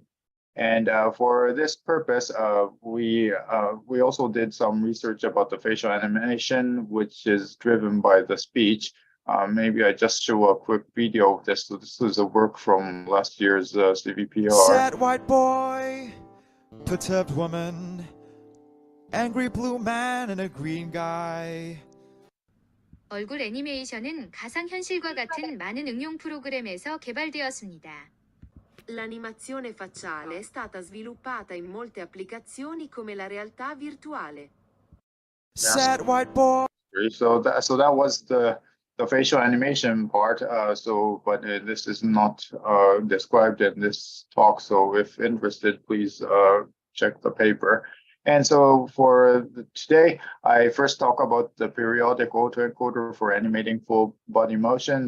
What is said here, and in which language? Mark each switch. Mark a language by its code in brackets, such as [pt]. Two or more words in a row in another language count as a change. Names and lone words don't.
[en] And for this purpose, we also did some research about the facial animation, which is driven by the speech. Maybe I just show a quick video of this. So this is a work from last year's CVPR. Sad white boy, perturbed woman, angry blue man and a green guy. [ko] 얼굴 애니메이션은 가상현실과 같은 많은 응용 프로그램에서 개발되었습니다. [it] L'animazione facciale è stata sviluppata in molte applicazioni come la realtà virtuale. [en] Sad white boy. So that was the the facial animation part. But this is not described in this talk. So if interested, please check the paper. And so for today, I first talk about the periodic autoencoder for animating full body motion.